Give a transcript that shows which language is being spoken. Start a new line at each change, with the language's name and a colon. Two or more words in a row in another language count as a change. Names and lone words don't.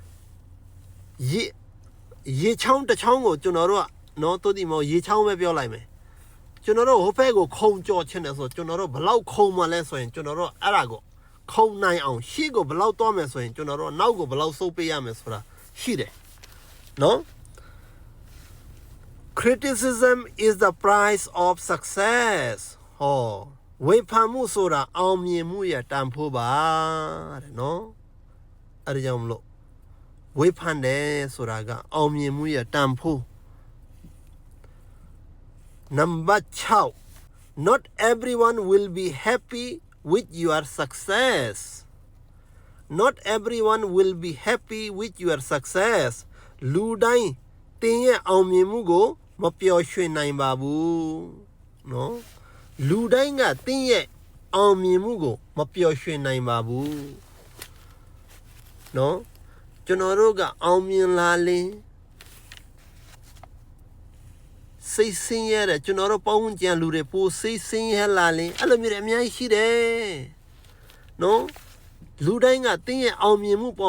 Burmese: ရေချောင်းတစ်ချောင်းကိုကျွန်တော်တို့ကနော်တိုးဒီမောရေချောင်းပဲပြောလိုက်မယ်ကျွန်တော်တို့ဟိုဘက်ကိုခုံကြော်ချင်တယ်ဆိုကျွန်တော်တို့ဘလောက်ခုံမှလဲဆိုရင်ကျွန်တော်တို့အဲ့ဒါကိုခုံနိုင်အောင်ရှေ့ကိုဘလောက်သွားမယ်ဆိုရင်ကျွန်တော်တို့နောက်ကိုဘလောက်ဆုတ်ပေးရမယ်ဆိုတာရှိတယ်နော်
English: criticism is the price of success
Burmese: ဟောဝေဖန်မှုဆိုတာအောင်မြင်မှုရဲ့တန်ဖိုးပါတဲ့နော်အဲ့ဒါကြောင့်မလို့ဝေဖန်တယ်ဆိုတာကအောင်မြင်မှုရဲ့တန်ဖိုး
English: Number 6 Not everyone will be happy with your success
Burmese: Not everyone will be happy with your success လူတိုင်းတင်းရဲ့အောင်မြင်မှုကိုမပျော်ရွှင်နိုင်ပါဘူးနော်လူတိုင်းကတင်းရဲ့အောင်မြင်မှုကိုမပျော်ရွှင်နိုင်ပါဘူး နော်ကျွန်တော်တို့ကအောင်မြင်လာရင်စိတ်ဆင်းရဲတယ်ကျွန်တော်တို့ပေါင်းကြံလူတွေပိုစိတ်ဆင်းရဲလာရင်အဲ့လိုမျိုးတွေအများကြီးရှိတယ်နော်လူတိုင်းကတင်းရဲ့အောင်မြင်မှုပေါ်